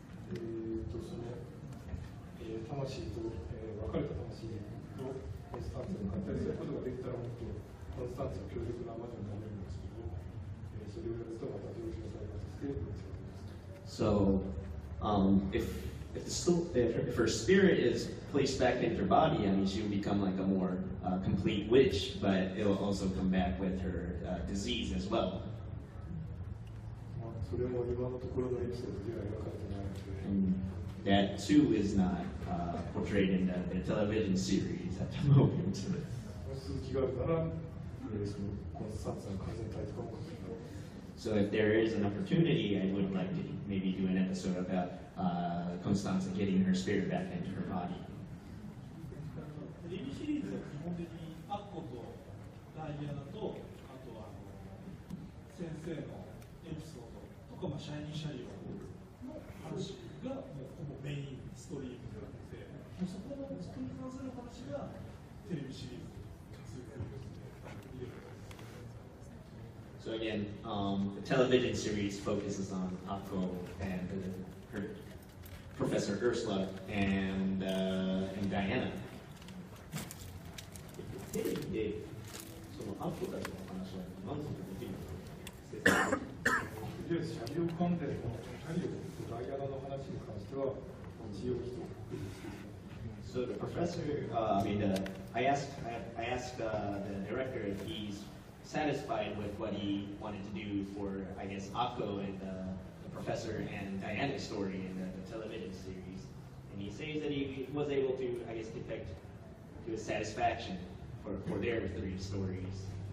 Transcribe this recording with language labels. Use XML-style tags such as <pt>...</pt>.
<ja>その魂と別れた魂とコンスタンツを合体することができたらもっとコンスタンツは強力な魔女になれるんですけど、それをやるとまた病気の再発してぶつかります。</ja> <en>So if her spirit is placed back into her body, I mean, she will become like a more complete witch, but it will also come back with her disease as well.</en> <ja>それも今のところのエピソードでは描かれてないので。</ja> <en>And that too is not portrayed in the television series at the moment.</en> <ja>続きがあるなら、そのコンスタンツの完全体とかも。</ja> <en>So if there is an opportunity, I would like to maybe do an episode about Constanza getting her spirit back into her body.</en> <ja>テレビシリーズは基本的にアッコとダイアナと、あとは先生のエピソードとか、シャイニーシャリオの話がもうほぼメインストリームであって、もうそこのそこに関する話がテレビシリーズに続くんですね。</ja> <en>So again, the television series focuses on Akko and her Professor Ursula and Diana.</en> <ja>テレビでそのアッコたちの話は満足できるんですか？シャリオ関連のシャリオとダイアナの話に関しては一応一つ。</ja> <en>So the professor, I asked the director if he's satisfied with what he wanted to do for, I guess, Akko and the professor and Diana's story in the television series, and he says that he was able to, I guess, depict to his satisfaction for their three stories.</en>